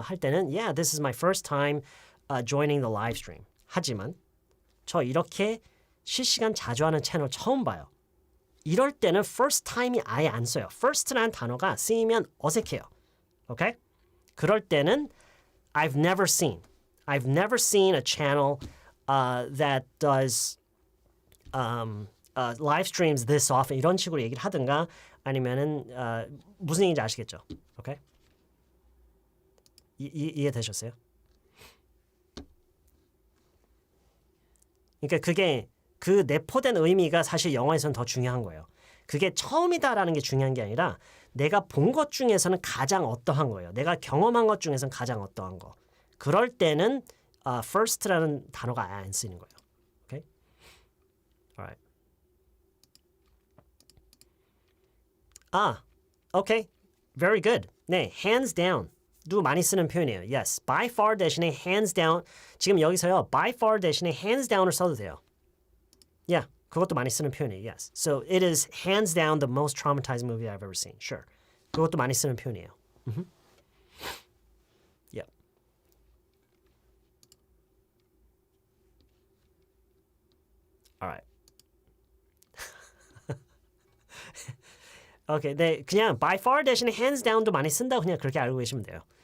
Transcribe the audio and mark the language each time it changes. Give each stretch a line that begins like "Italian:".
Korean: 할 때는
English: yeah, this is my first time joining the live stream.
Korean: 하지만 저 이렇게 실시간 자주 하는 채널 처음 봐요. 이럴 때는 first time이 아예 안 써요. first라는 단어가 쓰이면 어색해요. 오케이? 그럴 때는
English: I've never seen a channel that does live streams this often
Korean: 이런 식으로 얘기를 하든가 아니면은 무슨 얘기인지 아시겠죠? 오케이? 이해되셨어요? 그러니까 그게 그 내포된 의미가 사실 영어에서는 더 중요한 거예요. 그게 처음이다라는 게 중요한 게 아니라 내가 본 것 중에서는 가장 어떠한 거예요. 내가 경험한 것 중에서는 가장 어떠한 거. 그럴 때는 first라는 단어가 안 쓰이는 거예요.
English: Okay? Alright. Okay. Very good. 네, hands down.
Korean: 도 많이 쓰는 표현이에요.
English: Yes. By far 대신에 hands down.
Korean: 지금 여기서요. By far 대신에 hands down을 써도 돼요.
English: Yeah.
Korean: 그것도 많이 쓰는 표현이에요.
English: Yes. So it is hands down the most traumatizing movie I've ever seen. Sure.
Korean: 그것도 많이 쓰는 표현이에요.
English: Yep. Alright.
Korean: Okay, 네, 그냥 by far 대신에
English: hands down
Korean: 도 많이 쓴다고 그냥 그렇게 알고 계시면 돼요.